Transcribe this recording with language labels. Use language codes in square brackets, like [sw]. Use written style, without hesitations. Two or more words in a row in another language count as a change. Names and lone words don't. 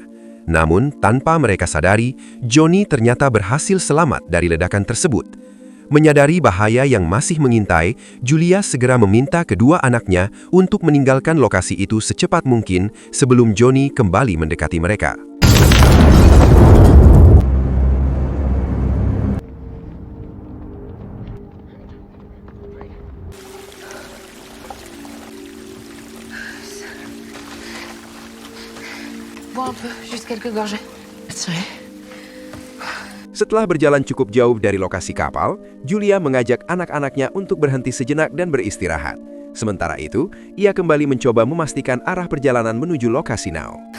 [id] Namun, tanpa mereka sadari, Johnny ternyata berhasil selamat dari ledakan tersebut. Menyadari bahaya yang masih mengintai, Julia segera meminta kedua anaknya untuk meninggalkan lokasi itu secepat mungkin sebelum Johnny kembali mendekati mereka. [fr] Bois un peu, juste quelques gorgées. Attirez. [id] Setelah berjalan cukup jauh dari lokasi kapal, Julia mengajak anak-anaknya untuk berhenti sejenak dan beristirahat. Sementara itu, ia kembali mencoba memastikan arah perjalanan menuju lokasi Now.